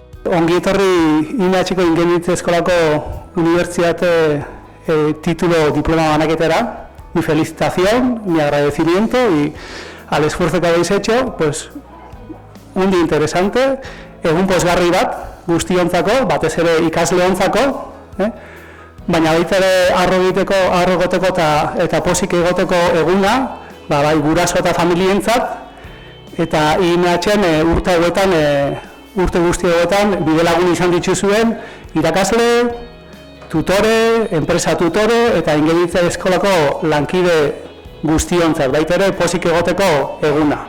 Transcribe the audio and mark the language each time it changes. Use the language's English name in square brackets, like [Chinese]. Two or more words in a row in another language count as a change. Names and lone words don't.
[Basque] ongi etorri IMH-ko Ingeniaritza Eskolako Unibertsitate título diploma banaketara. [Spanish] Mi felicitación, mi agradecimiento y al esfuerzo que habéis hecho, pues un día interesante, [Basque] egun pozgarri bat guztiontzako, batez ere ikasleontzako, baina baita ere harro egoteko eta pozik egoteko eguna, bai guraso eta familientzat, eta IMH-en urte hauetan, urte guzti hauetan bidelagun izan dituzuen irakasle, tutore, enpresa tutore eta ingeniaritza eskolako lankide guztiontzat, baita ere pozik egoteko eguna.